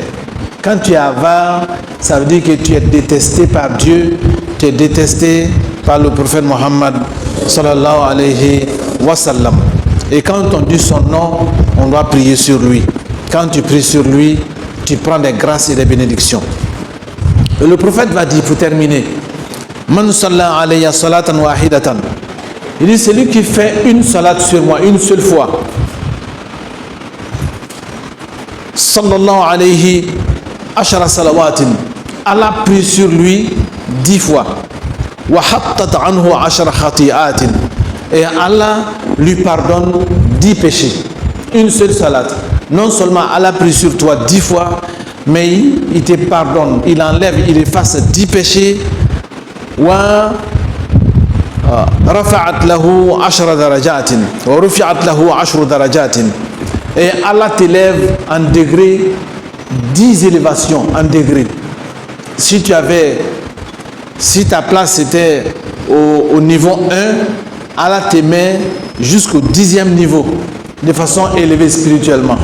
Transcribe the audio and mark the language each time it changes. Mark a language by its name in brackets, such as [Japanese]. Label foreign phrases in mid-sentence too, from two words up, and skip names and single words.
[French] Quand tu es avare, ça veut dire que tu es détesté par Dieu, tu es détesté par le prophète Mohammed [Arabic] صلى الله عليه وسلم. [French] Et quand on dit son nom, on doit prier sur lui. Quand tu pries sur lui, tu prends des grâces et des bénédictions. Et le prophète va dire, pour terminer, [Arabic] من صلى علي صلاة واحدة. [French] Il dit, celui qui fait une salat sur moi, une seule fois, [Arabic] صلى الله عليه عشر صلوات, [French] Allah prie sur lui 10 fois. [Arabic] وحطت عنه عشر خطيئات. [French] Et Allah lui pardonne 10 péchés. Une seule salat. Non seulement Allah prie sur toi 10 fois, mais il te pardonne, il enlève, il efface 10 péchés. [Arabic] ورفعت له 10 درجات ورفعت له 10 درجات. [French] Et Allah t'élève en degré 10 élévations en degré. Si ta place était au niveau 1, Allah te met jusqu'au 10e niveau, de façon élevée spirituellement.